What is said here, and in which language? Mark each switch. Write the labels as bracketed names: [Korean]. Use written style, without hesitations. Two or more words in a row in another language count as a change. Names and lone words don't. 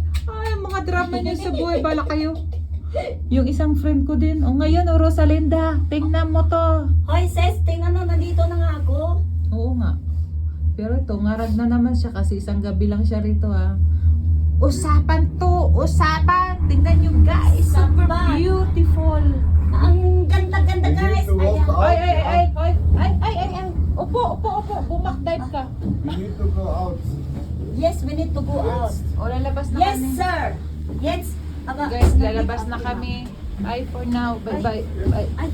[Filipino] Ay, mga drama niyo sa buhay, bala kayo. Yung isang friend ko din, ngayon, Rosalinda, tingnan mo to. Hoy, sis, tingnan mo, nandito na nga ako. Oo nga. Pero ito, ngarag na naman siya kasi isang gabi lang siya rito ha. Usapan to! Usapan! Tingnan nyo guys! Super Usapan. beautiful! Ang ganda-ganda Then guys. [German] gehst du [Filipino] Ayan. [English] walk out. [Filipino] Ay! Upo. Bumakdive ka. [English] We need to go out. Yes, we need to go out. [Filipino] O, lalabas na Yes, kami. sir. Yes. Aba, Guys, lalabas na kami. [English] Bye for now. Bye. [Filipino] Ay.